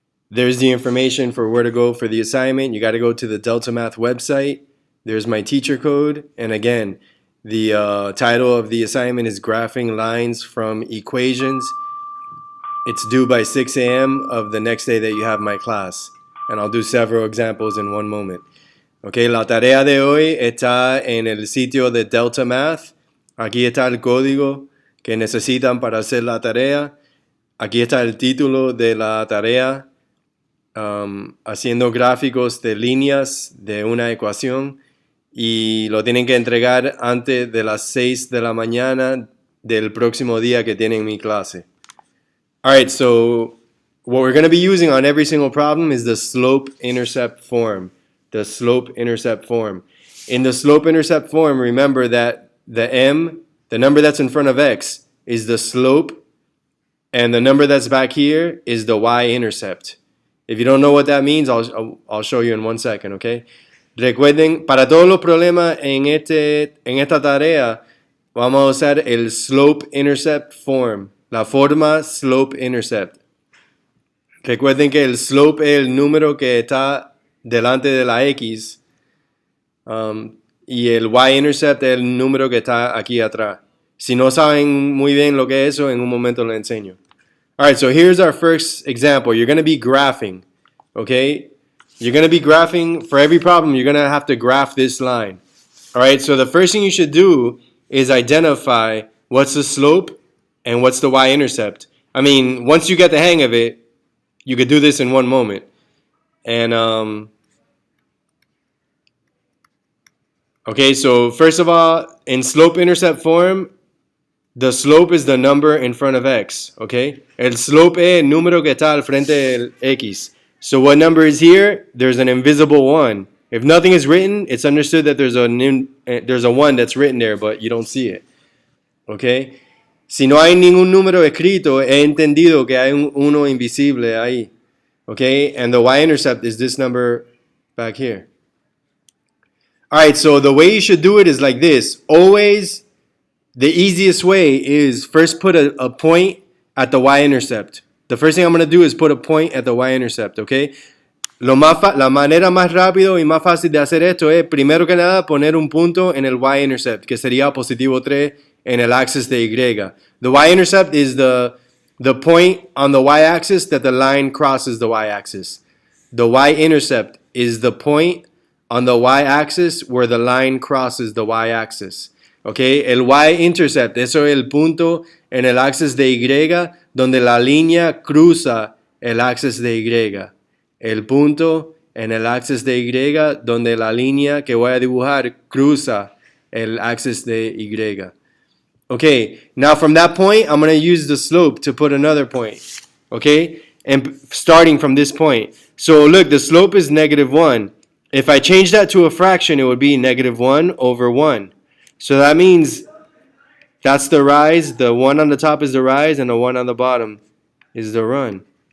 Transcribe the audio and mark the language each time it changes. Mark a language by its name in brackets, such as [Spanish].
[English] There's the information for where to go for the assignment. You got to go to the Delta Math website. There's my teacher code. And again, the title of the assignment is Graphing Lines from Equations. It's due by 6 a.m. of the next day that you have my class. And I'll do several examples in one moment. [Spanish] Okay, la tarea de hoy está en el sitio de Delta Math. Aquí está el código que necesitan para hacer la tarea. Aquí está el título de la tarea, haciendo gráficos de líneas de una ecuación, y lo tienen que entregar antes de las 6 de la mañana del próximo día que tienen mi clase. [English] Alright, so what we're going to be using on every single problem is the slope-intercept form. The slope-intercept form. In the slope-intercept form, remember that the m, the number that's in front of x, is the slope, and the number that's back here is the y-intercept. If you don't know what that means, I'll show you in 1 second, okay? [Spanish] Recuerden, para todos los problemas en esta tarea, vamos a usar el slope-intercept form, la forma slope-intercept. Recuerden que el slope es el número que está delante de la X, y el y-intercept es el número que está aquí atrás. Si no saben muy bien lo que es eso, en un momento lo enseño. [English] Alright, so here's our first example. You're going to be graphing, okay? You're going to be graphing, for every problem, you're going to have to graph this line. Alright, so the first thing you should do is identify what's the slope and what's the y-intercept. I mean, once you get the hang of it, you could do this in one moment. And, okay, so first of all, in slope-intercept form, the slope is the number in front of x, okay? [Spanish] El slope es el número que está al frente del x. [English] So what number is here? There's an invisible 1. If nothing is written, it's understood that there's a 1 that's written there, but you don't see it, okay? [Spanish] Si no hay ningún número escrito, he entendido que hay un 1 invisible ahí, okay? [English] And the y-intercept is this number back here. Alright, so the way you should do it is like this. Always, the easiest way is first put a point at the y-intercept. The first thing I'm going to do is put a point at the y-intercept, okay? [Spanish] La manera más rápido y más fácil de hacer esto es, primero que nada, poner un punto en el y-intercept, que sería positivo 3 en el axis de Y. [English] The y-intercept is the point on the y-axis that the line crosses the y-axis. The y-intercept is the point on the y-axis where the line crosses the y-axis. [Spanish] Okay, el y-intercept, eso es el punto en el axis de Y donde la línea cruza el axis de Y. El punto en el axis de Y donde la línea que voy a dibujar cruza el axis de Y. [English] Okay, now from that point, I'm going to use the slope to put another point. Okay, and starting from this point. So look, the slope is -1. If I change that to a fraction, it would be -1 over 1. So that means that's the rise, the 1 on the top is the rise, and the 1 on the bottom is the run.